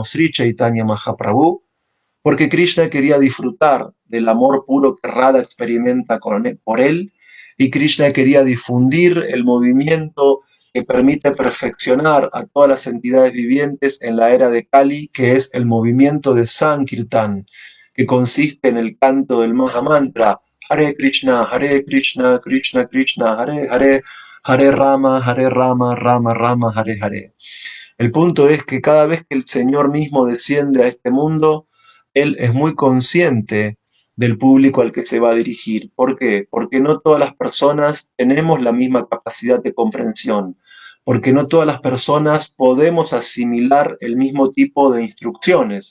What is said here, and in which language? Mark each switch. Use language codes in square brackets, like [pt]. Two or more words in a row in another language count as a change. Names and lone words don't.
[es] Sri Chaitanya Mahaprabhu, porque Krishna quería disfrutar del amor puro que Radha experimenta por él, y Krishna quería difundir el movimiento que permite perfeccionar a todas las entidades vivientes en la era de Kali, que es el movimiento de Sankirtan, que consiste en el canto del Mahamantra [sa] Hare Krishna, Krishna Krishna, Hare Hare, Hare Rama, Rama Rama, Hare Hare. [es] El punto es que cada vez que el Señor mismo desciende a este mundo, Él es muy consciente del público al que se va a dirigir. ¿Por qué? Porque no todas las personas tenemos la misma capacidad de comprensión, porque no todas las personas podemos asimilar el mismo tipo de instrucciones.